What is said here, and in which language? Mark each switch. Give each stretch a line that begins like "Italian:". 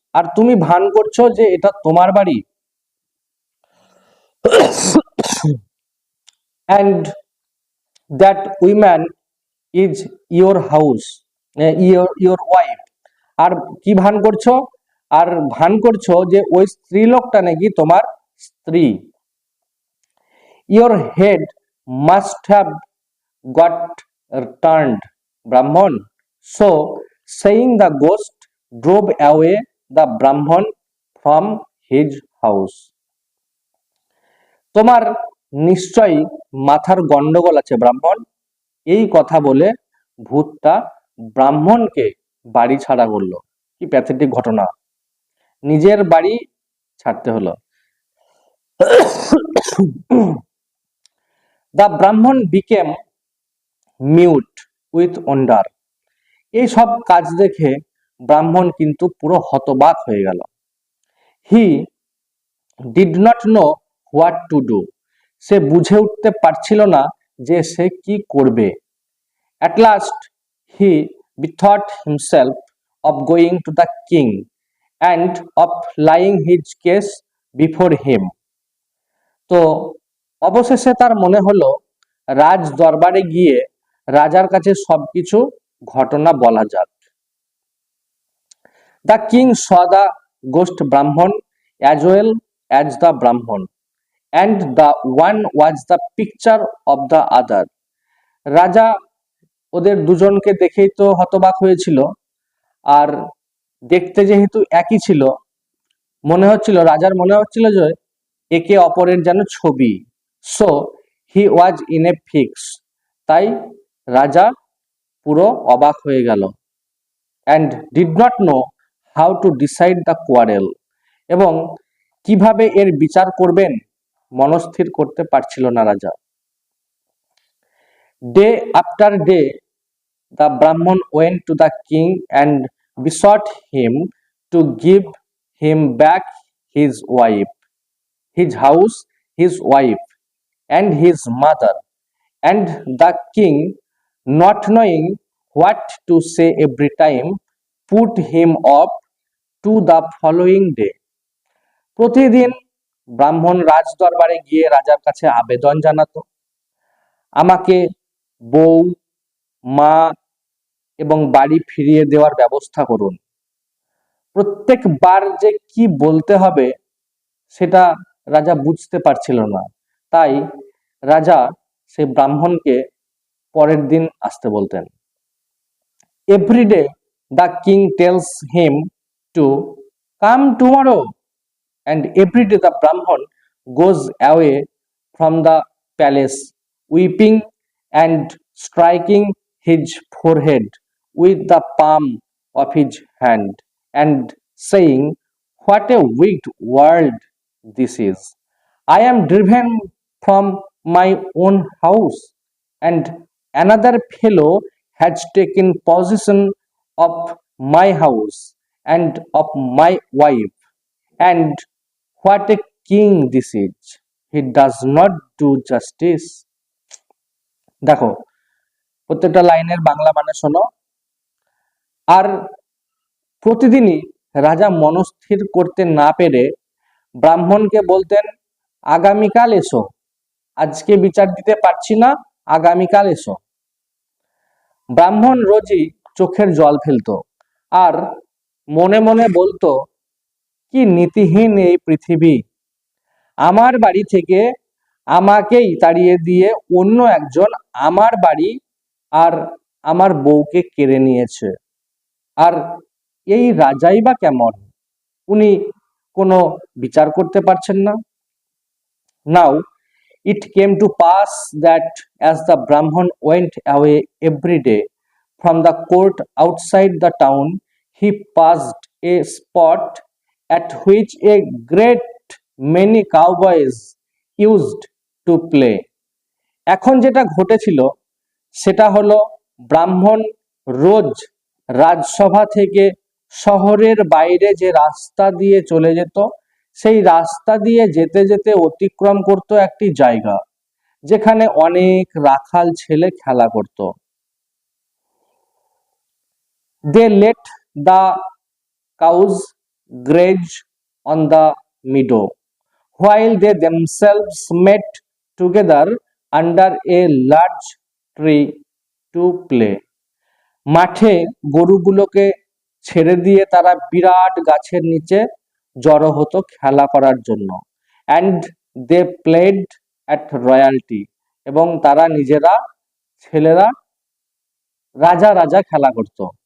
Bangla: আর তুমি ভান করছো যে এটা তোমার বাড়ি,
English: and that woman is your house, your wife.
Bangla: আর কি ভান করছো? আর ভান করছো যে ওই স্ত্রী লোকটা নাকি তোমার স্ত্রী।
English: Your head must have got turned, Brahman. So saying, the ghost drove away the Brahman from his house.
Bangla: তোমার নিশ্চয়ই মাথার গন্ডগোল আছে ব্রাহ্মণ। এই কথা বলে ভূতটা ব্রাহ্মণকে বাড়ি ছাড়া করলো। কি প্যাথেটিক ঘটনা, নিজের বাড়ি ছাড়তে হলো।
English: The Brahman became mute with wonder.
Bangla: এই সব কাজ দেখে ব্রাহ্মণ কিন্তু পুরো হতবাক হয়ে গেল।
English: He did not know what to do.
Bangla: সে বুঝে উঠতে পারছিল না যে সে কি করবে।
English: At last he bethought himself of going to the king and of laying his case before him.
Bangla: তো অবশেষে তার মনে হলো রাজ দরবারে গিয়ে রাজার কাছে সবকিছু ঘটনা বলা যাক।
English: The king saw the ghost Brahman as well as the Brahman, and the one was the picture of the other.
Bangla: রাজা ওদের দুজনকে দেখেই তো হতবাক হয়েছিল, আর দেখতে যেহেতু একই ছিল, রাজার মনে হচ্ছিল যে একে অপরের যেন ছবি।
English: so he was in a fix,
Bangla: তাই রাজা পুরো অবাক হয়ে গেল।
English: and did not know how to decide the quarrel,
Bangla: এবং কিভাবে এর বিচার করবেন মনস্থির করতে পারছিল না রাজা।
English: Day after day the Brahman went to the king and besought him to give him back his wife, his house, his wife, and his mother. And the king, not knowing what to say every time, put him off to the following day.
Bangla: প্রতিদিন ব্রাহ্মণ রাজ দরবারে গিয়ে রাজার কাছে আবেদন জানাতো, আমাকে বউ, মা এবং বাড়ি ফিরিয়ে দেওয়ার ব্যবস্থা করুন। প্রত্যেকবার যে কি বলতে হবে সেটা রাজা বুঝতে পারছিল না, তাই রাজা সেই ব্রাহ্মণকে পরের দিন আসতে বলতেন।
English: Every day the king tells him to come tomorrow, and every day the Brahman goes away from the palace weeping and striking his forehead with the palm of his hand and saying, what a wicked world this is. I am driven from my own house, and another fellow has taken possession of my house and of my wife, and what a king this is. He does not do justice.
Bangla: দেখো প্রত্যেকটা লাইনের বাংলা মানে শোনো। আর প্রতিদিনই রাজা মনস্থির করতে না পেরে ব্রাহ্মণকে বলতেন, আগামীকাল এসো, আজকে বিচার দিতে পারছি না, আগামীকাল এসো। ব্রাহ্মণ রোজই চোখের জল ফেলতো আর মনে মনে বলতো, কি নীতিহীন এই পৃথিবী, আমার বাড়ি থেকে আমাকেই তাড়িয়ে দিয়ে অন্য একজন আমার বাড়ি আর আমার বউকে কেড়ে নিয়েছে। আর এই রাজাই বা কেমন, উনি কোনো বিচার করতে পারছেন না।
English: Now it came to pass that as the Brahman went away every day from the court outside the town, he passed a spot at which a great many cowboys used to play.
Bangla: এখন যেটা ঘটেছিল সেটা হলো, ব্রাহ্মণ রোজ রাজসভা থেকে শহরের বাইরে যে রাস্তা দিয়ে চলে যেত, সেই রাস্তা দিয়ে যেতে যেতে অতিক্রম করত একটি জায়গা যেখানে অনেক রাখাল ছেলে খেলা করত।
English: They let the cows graze on the meadow, while they themselves met together under a large tree to play.
Bangla: মাঠে গরুগুলোকে ছেড়ে দিয়ে তারা বিরাট গাছের নিচে জড়ো হতো খেলা করার জন্য।
English: and they played at royalty,
Bangla: এবং তারা নিজেরা ছেলেরা রাজা রাজা খেলা করত।